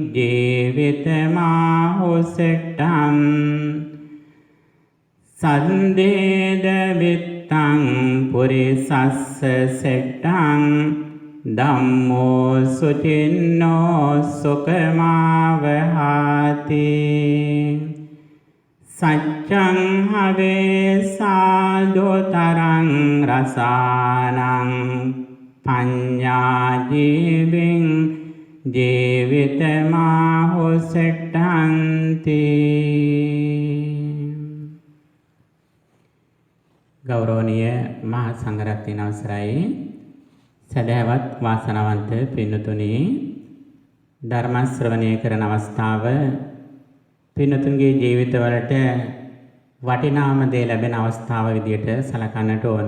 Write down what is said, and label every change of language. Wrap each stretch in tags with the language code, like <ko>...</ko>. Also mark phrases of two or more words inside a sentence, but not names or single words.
<pi>ජීවිතමාහුසෙට්ටං සන්දේද විත්තං පුරිසස්ස සෙට්ටං ධම්මෝ සුචින්නෝ සුකමාවහාති සච්ඡං හවේ සාදුතරං රසානං පඤ්ඤා ජීවින් ජීවිතමාහුසෙට්ටන්ති</pi> <si>ගෞරවනීය මහා සංඝරත්නයන් අවසරයි සදහවත් වාසනාවන්ත පින්නතුනි ධර්ම ශ්‍රවණය කරන අවස්ථාව පින්නතුන්ගේ ජීවිතවලට වටිනාම දේ ලැබෙන අවස්ථාව විදියට සලකන්නට ඕන.</si>